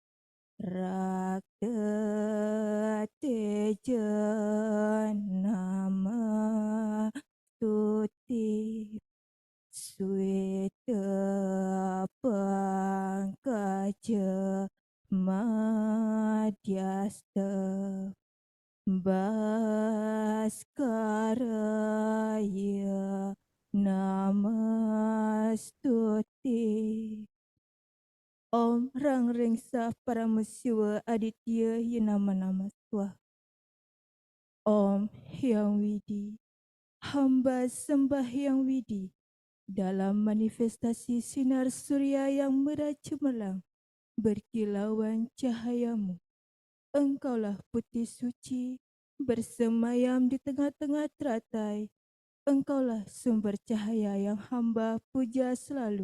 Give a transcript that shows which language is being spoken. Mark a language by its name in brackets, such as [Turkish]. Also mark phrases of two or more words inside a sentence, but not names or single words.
[Sanskrit] Rakta Teja Nama Tuti Sweta Pangkaja Madhyasta Bhaskaraya Namastuti. Om Rang Rengsa Paramashiva Aditya Yanama Nama Swaha. Om Hyang Widi. [Indonesian] Hamba sembah Hyang Widi dalam manifestasi sinar surya yang merah cemerlang berkilauan cahayamu. Engkaulah putih suci bersemayam di tengah-tengah teratai. Engkaulah sumber cahaya yang hamba puja selalu.